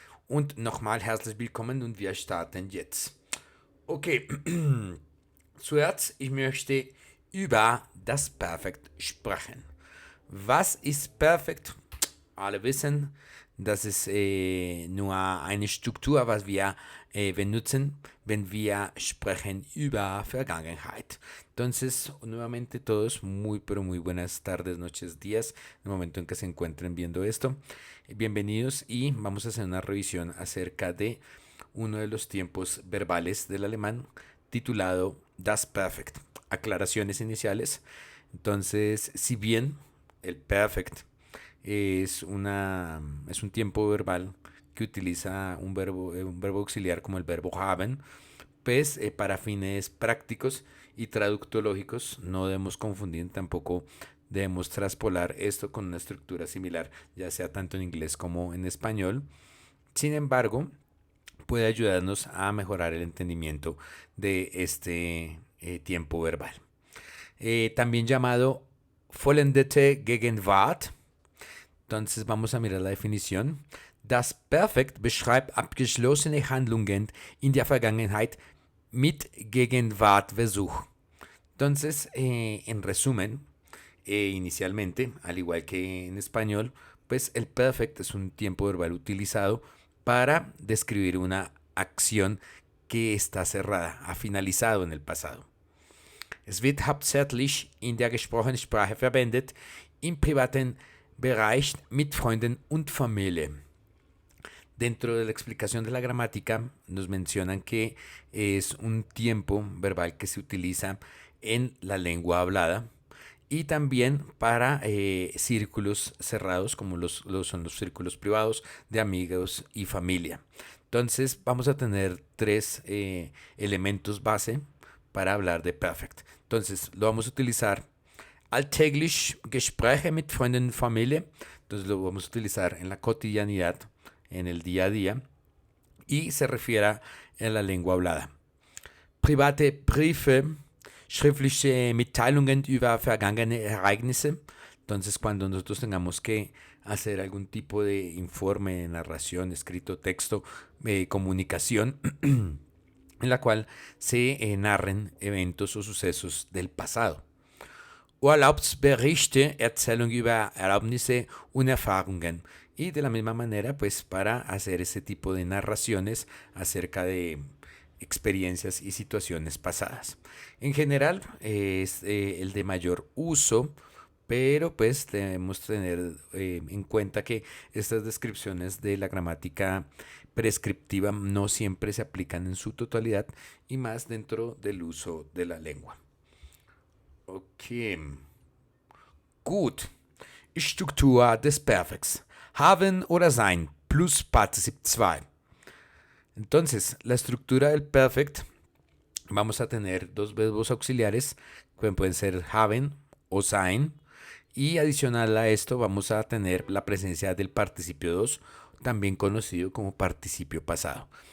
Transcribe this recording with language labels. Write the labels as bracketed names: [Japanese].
[German] Und nochmal herzlich willkommen und wir starten jetzt. Okay, zuerst, ich möchte über das Perfekt sprechen. Was ist Perfekt? Alle wissen, das ist nur eine Struktur, was wir benutzen, wenn wir sprechen über Vergangenheit. [Spanish] Entonces, nuevamente todos, muy pero muy buenas tardes, noches, días, en el momento en que se encuentren viendo esto. Bienvenidos y vamos a hacer una revisión acerca de uno de los tiempos verbales del alemán titulado Das Perfekt. Aclaraciones iniciales. Entonces, si bien el Perfekt es un tiempo verbal que utiliza un verbo auxiliar como el verbo haben, pues para fines prácticos y traductológicos no debemos confundir, tampoco debemos traspolar esto con una estructura similar, ya sea tanto en inglés como en español. Sin embargo, puede ayudarnos a mejorar el entendimiento de este tiempo verbal. También llamado vollendete Gegenwart. Entonces vamos a mirar la definición. [German] Das Perfekt beschreibt abgeschlossene Handlungen in der Vergangenheit mit Gegenwartversuch. [Spanish] Entonces, en resumen, inicialmente, al igual que en español, pues el perfect es un tiempo verbal utilizado para describir una acción que está cerrada, ha finalizado en el pasado. [German] Es wird hauptsächlich in der gesprochenen Sprache verwendet, im privaten Bereich mit Freunden und Familie. [Spanish] Dentro de la explicación de la gramática nos mencionan que es un tiempo verbal que se utiliza en la lengua hablada y también para círculos cerrados como son los círculos privados de amigos y familia. Entonces vamos a tener tres elementos base para hablar de perfect. Entonces lo vamos a utilizar [German] alltäglich Gespräche mit Freunden und Familie. [Spanish] Entonces lo vamos a utilizar en la cotidianidad, en el día a día, y se refiere a la lengua hablada. [German] Private Briefe, schriftliche Mitteilungen über vergangene Ereignisse. [Spanish] Entonces, cuando nosotros tengamos que hacer algún tipo de informe, narración, escrito, texto, comunicación, en la cual se narren eventos o sucesos del pasado. [German] Urlaubsberichte, Erzählung über Erlebnisse und Erfahrungen. [Spanish] Y de la misma manera, pues para hacer ese tipo de narraciones acerca de experiencias y situaciones pasadas. En general es el de mayor uso pero pues debemos tener en cuenta que estas descripciones de la gramática prescriptiva no siempre se aplican en su totalidad y más dentro del uso de la lengua. [German] Okay. Gut. Struktur des Perfekts. Haben oder sein plus Partizip 2. [Spanish] Entonces, la estructura del perfect, vamos a tener dos verbos auxiliares, que pueden ser haben o sein, y adicional a esto vamos a tener la presencia del participio 2, también conocido como participio pasado.